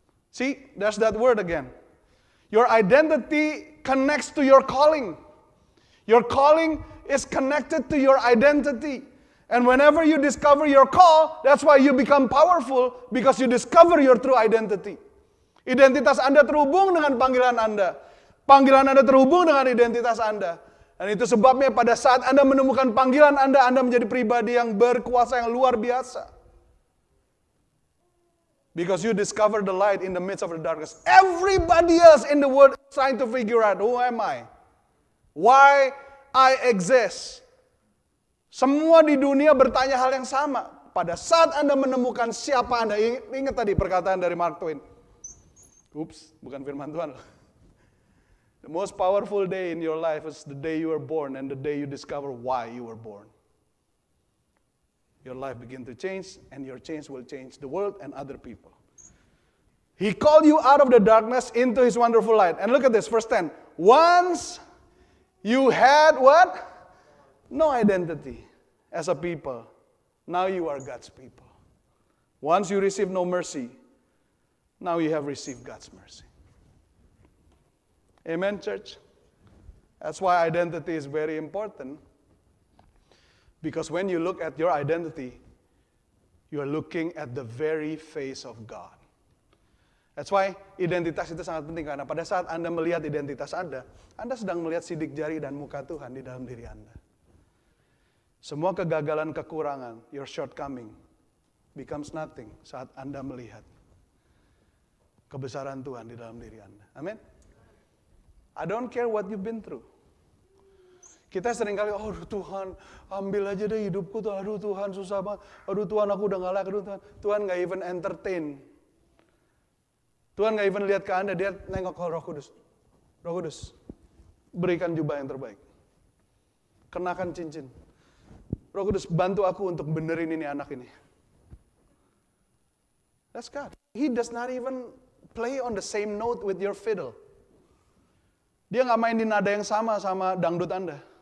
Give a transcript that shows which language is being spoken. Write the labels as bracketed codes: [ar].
[en] See, there's that word again. Your identity connects to your calling. Your calling is connected to your identity. And whenever you discover your call, that's why you become powerful, because you discover your true identity. [id] Identitas Anda terhubung dengan panggilan Anda. Panggilan Anda terhubung dengan identitas Anda. Dan itu sebabnya pada saat Anda menemukan panggilan Anda menjadi pribadi yang berkuasa, yang luar biasa. [en] Because you discover the light in the midst of the darkness. Everybody else in the world is trying to figure out, who am I? Why I exist? [id] Semua di dunia bertanya hal yang sama. Pada saat Anda menemukan siapa Anda, ingat tadi perkataan dari Mark Twain. Oops, bukan firman Tuhan. [en] The most powerful day in your life is the day you were born and the day you discover why you were born. Your life begin to change, and your change will change the world and other people. He called you out of the darkness into His wonderful light. And look at this, verse 10. Once you had what? No identity as a people. Now you are God's people. Once you received no mercy, now you have received God's mercy. Amen, church? That's why identity is very important. Because when you look at your identity, you are looking at the very face of God. That's why [id] identitas itu sangat penting. Karena pada saat Anda melihat identitas Anda sedang melihat sidik jari dan muka Tuhan di dalam diri Anda. Semua kegagalan, kekurangan, [en] your shortcoming becomes nothing [id] saat Anda melihat kebesaran Tuhan di dalam diri Anda. Amin. [en] I don't care what you've been through. [id] Kita seringkali, aduh Tuhan, ambil aja deh hidupku tuh, aduh Tuhan susah banget, aduh Tuhan aku udah gak layak, aduh Tuhan. Tuhan gak [en] even entertain. [id] Tuhan gak even lihat ke Anda, dia nengok ke Roh Kudus. Roh Kudus, berikan jubah yang terbaik. Kenakan cincin. Roh Kudus, bantu aku untuk benerin ini anak ini. [en] That's God. He does not even play on the same note with your fiddle. [id] Dia nggak main di nada yang sama dangdut Anda.